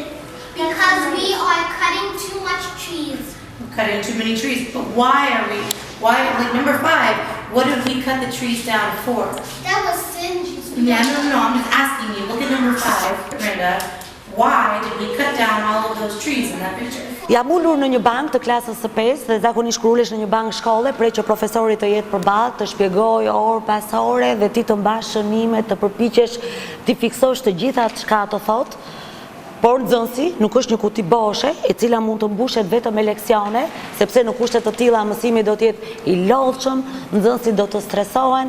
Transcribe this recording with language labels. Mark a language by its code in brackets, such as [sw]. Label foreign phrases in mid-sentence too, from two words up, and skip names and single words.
[en] Because we are cutting too much trees. We're cutting too many trees, but why, like number 5, what did we cut the trees down for? That was Cindy's. Yeah, no, I'm just asking you. Look at number 5, Brenda. Why did we cut down all of those trees in that picture? [sq] Jam ulur në një bank të klasës së 5 dhe zakonisht kur ulesh në një bank shkolle, prej që profesori të jetë përballë, të shpjegojë orë pas ore dhe ti të mbash shënime, të përpiqesh ti fiksosh të gjitha çka ato thot. Por nxënësi nuk është një kuti boshe, e cila mund të mbushet vetëm me leksione, sepse në kushte të tilla mësimi do të jetë I lodhshëm, nxënësit do të stresohen.